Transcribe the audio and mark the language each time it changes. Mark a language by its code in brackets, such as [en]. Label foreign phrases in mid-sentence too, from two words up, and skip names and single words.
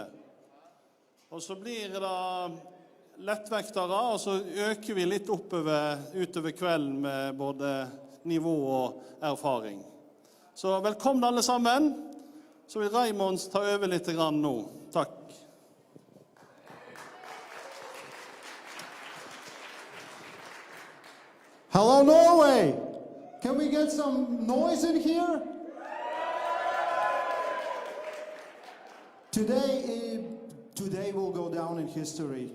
[no] Og så blir det lettvektere, og så øker vi litt utover kvelden med både nivå og erfaring. Så velkommen alle sammen. Så vil Raymond ta over litt grann nå. Takk. [en] Hello, Norway! Can we get some noise in here? Today will go down in history.